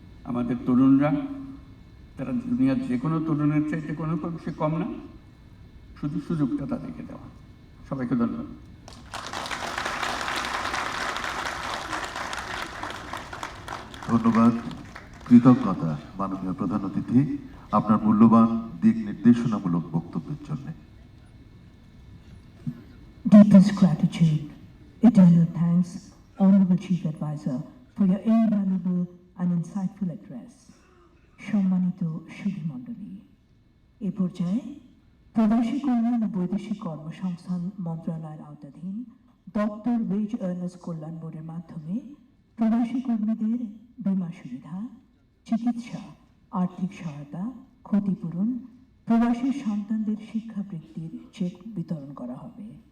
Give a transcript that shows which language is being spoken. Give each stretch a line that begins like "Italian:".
Bangla: আমাদের তরুণরা, তারা দুনিয়ার যে কোনো তরুণের চাইতে কোনো সে কম না, শুধু সুযোগটা তাদেরকে দেওয়া। সবাইকে ধন্যবাদ। ধন্যবাদ, কৃতজ্ঞতা মাননীয় প্রধান অতিথি আপনার মূল্যবান দিক নির্দেশনামূলক বক্তব্যের জন্য।
English: Deepest gratitude, eternal thanks, Honorable Chief Advisor, for your invaluable and insightful address.
Bangla: সম্মানিত সুধী মণ্ডলী, এ পর্যায়ে প্রবাসী কল্যাণ ও বৈদেশিক কর্মসংস্থান মন্ত্রণালয়ের আওতাধীন দপ্তর ওয়েজ আর্নার্স কল্যাণ বোর্ডের মাধ্যমে প্রবাসী কর্মীদের বীমা সুবিধা, চিকিৎসা, আর্থিক সহায়তা, ক্ষতিপূরণ, প্রবাসী সন্তানদের শিক্ষাবৃত্তির চেক বিতরণ করা হবে।